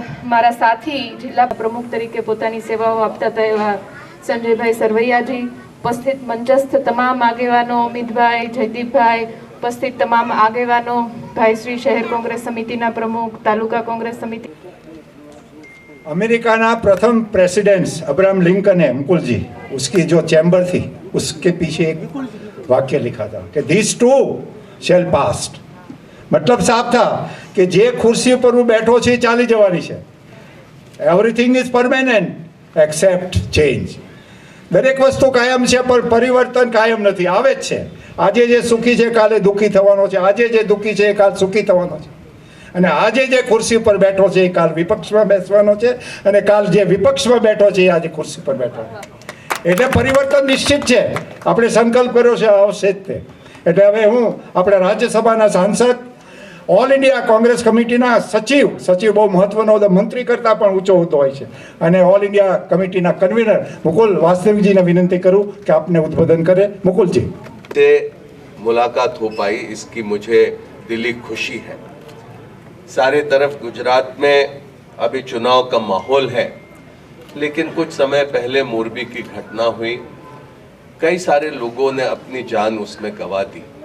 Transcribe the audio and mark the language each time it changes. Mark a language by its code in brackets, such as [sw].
[gu] મારા સાથી જિલ્લા પ્રમુખ તરીકે પોતાની સેવાઓ આપતા હતા એવા સંજયભાઈ સરવૈયાજી, ઉપસ્થિત મંચસ્થ તમામ આગેવાનો અમિતભાઈ, જયદીપભાઈ, ઉપસ્થિત તમામ આગેવાનો, ભાઈ શ્રી શહેર કોંગ્રેસ સમિતિના પ્રમુખ, તાલુકા કોંગ્રેસ સમિતિ. [hi] अमेरिका ना प्रथम प्रेसिडेंट अब्राहम लिंकन है मुकुल जी, उसकी जो चैम्बर थी उसके पीछे एक वाक्य लिखा था कि [en] This too shall pass. [hi] मतलब साफ था कि जे खुर्सी पर [gu] હું બેઠો છે ચાલી જવાની છે. [en] Everything is permanent except change. [gu] દરેક વસ્તુ કાયમ છે પણ પરિવર્તન કાયમ નથી, આવે જ છે. આજે જે સુખી છે કાલે દુઃખી થવાનો છે, આજે જે દુઃખી છે કાલ સુખી થવાનો છે, અને આજે જે ખુરશી પર બેઠો છે એ કાલ વિપક્ષમાં બેસવાનો છે, અને કાલ જે વિપક્ષમાં બેઠો છે એ આજે ખુરશી પર બેઠો છે. એટલે પરિવર્તન નિશ્ચિત છે, આપણે સંકલ્પ કર્યો છે આવશે જ તે. એટલે હવે હું આપણા રાજ્યસભાના સાંસદ, ઓલ ઇન્ડિયા કોંગ્રેસ કમિટીના સચિવ બહુ મહત્વનો હોદ્દો, મંત્રી કરતાં પણ ઊંચો હોતો હોય છે, અને ઓલ ઇન્ડિયા કમિટીના કન્વીનર મુકુલ વાસનિકજીને વિનંતી કરું કે આપને ઉદ્બોધન કરે. [hi] मुकुल से मुलाकात हो पाई इसकी मुझे दिली खुशी है. सारे तरफ गुजरात में अभी चुनाव का माहौल है, लेकिन कुछ समय पहले मोरबी की घटना हुई, कई सारे लोगों ने अपनी जान उसमें गंवा दी.